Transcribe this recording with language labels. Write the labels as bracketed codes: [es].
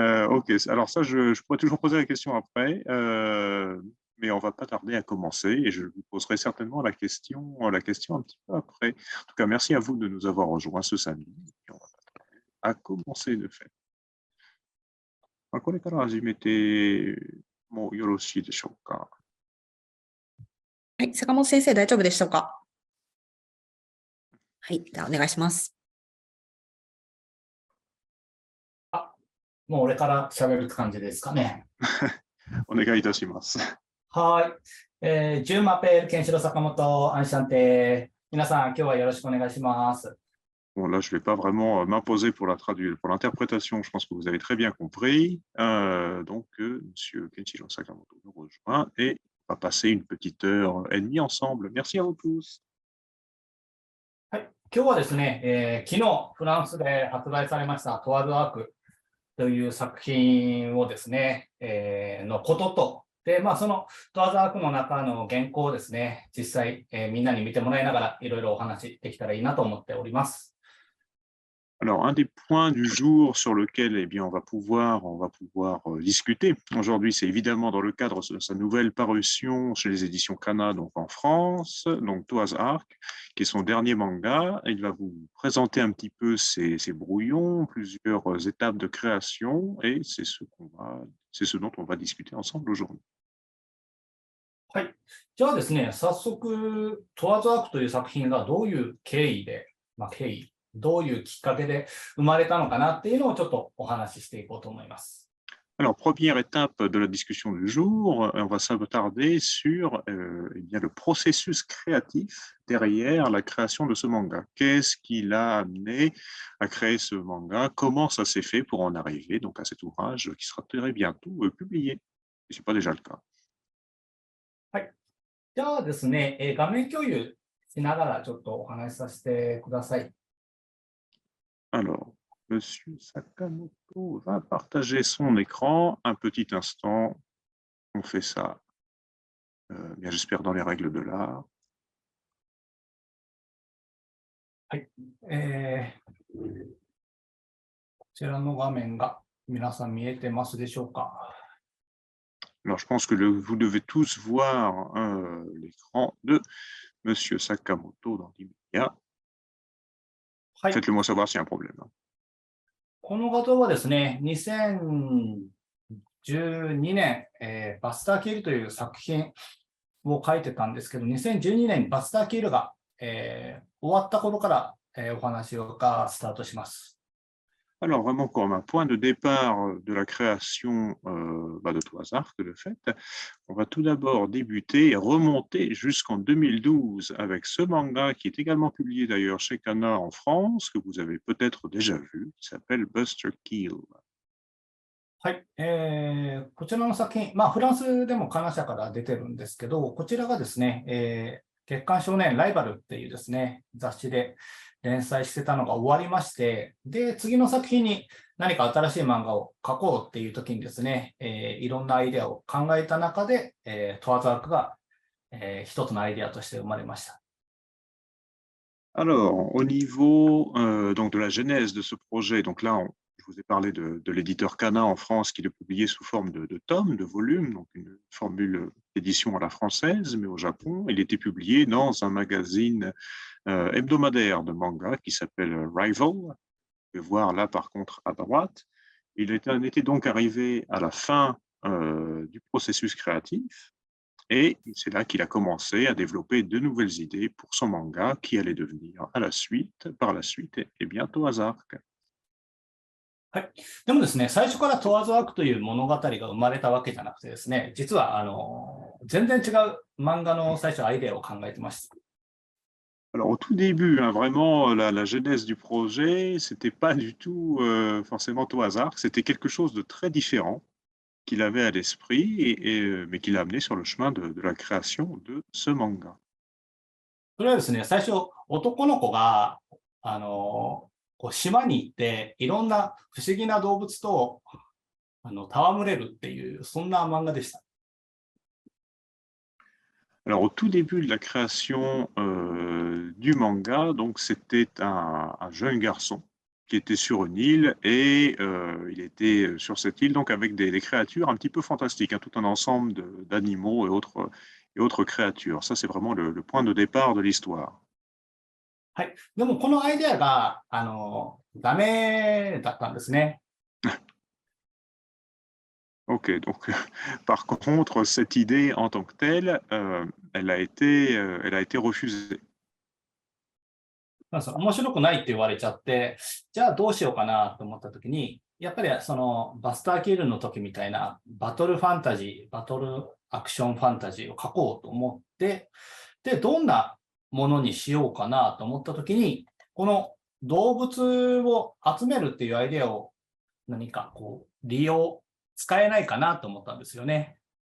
[fr] Ok, alors ça, je pourrais toujours poser la question après, mais on va pas tarder à commencer et je vous poserai certainement la question un petit peu après. En tout cas, merci à vous de nous avoir rejoints ce samedi. Et on va à commencer de fait. [ja] まあこれから始めてもよろしいでしょうか。はい、坂本先生大丈夫でしょうか？はい、じゃあお願いします。もう俺から喋る感じですかね。お願いいたします。はい。 [fr] ジュンマペール、 [ja] ケンシロウ、坂本、 [fr] アンシャンテ。 [ja] 皆さん、今日はよろしくお願いします。 [fr] Bon, là, je ne vais pas vraiment m'imposer pour l'interprétation. Je pense que vous avez très bien compris. Donc, Monsieur Kenshiro Sakamoto nous rejoint et on va passer une petite heure et demie ensemble. Merci à vous tous. [ja] はい。今日はですね、昨日フランスで発売されましたトワーズアークという作品をですね、のことと、で、そのトワーズアークの中の原稿をですね、実際、みんなに見てもらいながらいろいろお話できたらいいなと思っております。 [fr] Alors, un des points du jour sur lequel eh bien, on va pouvoir discuter aujourd'hui, c'est évidemment dans le cadre de sa nouvelle parution chez les éditions Kana, donc en France, donc Toaz Arc, qui est son dernier manga. Il va vous présenter un petit peu ses brouillons, plusieurs étapes de création, et c'est ce dont on va discuter ensemble aujourd'hui. [ja] はい。じゃあですね、早速、トワーズアークという作品がどういう経緯で、どういうきっかけで生まれたのかなっていうのをちょっとお話ししていこうと思います。 [fr] Alors, première étape de la discussion du jour, on va s'attarder sur eh bien, le processus créatif derrière la création de ce manga. Qu'est-ce qui l'a amené à créer ce manga? Comment ça s'est fait pour en arriver donc, à cet ouvrage qui sera très bientôt publié, si ce n'est pas déjà le cas. [ja] はい。じゃあですね、画面共有しながらちょっとお話しさせてください。 [fr] Alors, Monsieur Sakamoto va partager son écran un petit instant. On fait ça, bien j'espère dans les règles de l'art. [ja] はい。こちらの画面が皆さん見えてますでしょうか。 [fr] Alors, je pense que vous devez tous voir l'écran de Monsieur Sakamoto dans l'immédiat. [ja] はい。 [fr] Faites-le moi savoir s'il y a un problème. [ja] この画像はですね、2012年、バスター・キールという作品を書いてたんですけど、2012年にバスター・キールが、終わった頃から、お話がスタートします。 [fr] Alors, vraiment, comme un point de départ de la création de Toaz Arc, de fait, on va tout d'abord débuter et remonter jusqu'en 2012 avec ce manga qui est également publié d'ailleurs chez Kana en France, que vous avez peut-être déjà vu, qui s'appelle Buster Kill. [ja] はい。こちらの作品、フランスでもカナ社から出てるんですけど、こちらがですね、月刊少年ライバルっていうですね、雑誌で連載してたのが終わりまして、で、次の作品に何か新しい漫画を描こうっていう時にですね、いろんなアイデアを考えた中で、トワーズアークが、一つのアイデアとして生まれました。 [fr] Alors, au niveau donc de la genèse de ce projet, donc là, je vous ai parlé de l'éditeur Kana en France qui le publiait sous forme de tomes, de volumes, donc une formule d'édition à la française, mais au Japon, il était publié dans un magazine hebdomadaire de manga qui s'appelle Rival. Vous pouvez voir là, par contre, à droite. Il était donc arrivé à la fin du processus créatif. Et c'est là qu'il a commencé à développer de nouvelles idées pour son manga qui allait devenir par la suite, et bientôt Toaz Arc. [ja] はい。でもですね、最初からトワーズアークという物語が生まれたわけじゃなくてですね、実は全然違う漫画の最初アイデアを考えてました。 [fr] Alors au tout début, hein, vraiment, la genèse du projet, c'était pas du tout forcément Toaz Arc, c'était quelque chose de très différent. qu'il avait à l'esprit, mais qu'il a amené sur le chemin de la création de ce manga. [ja] それはですね、最初、男の子が、こう島に行って、いろんな不思議な動物と戯れるっていう、そんな漫画でした。 [fr] Alors, au tout début de la création du manga, donc c'était un jeune garçon qui était sur une île et il était sur cette île donc avec des créatures un petit peu fantastiques, hein, tout un ensemble d'animaux et autres créatures. Ça, c'est vraiment le point de départ de l'histoire. [ja] はい。でも、このアイデアが、ダメだったんですね。 [fr] Ok, donc par contre, cette idée en tant que telle, elle a été refusée. [ja] なんですよ面白くないって言われちゃって、じゃあどうしようかなと思ったときに、やっぱりそのバスターキルの時みたいなバトルファンタジー、バトルアクションファンタジーを書こうと思って、で、どんなものにしようかなと思ったときに、この動物を集めるっていうアイデアを何かこう使えないかなと思ったんですよね。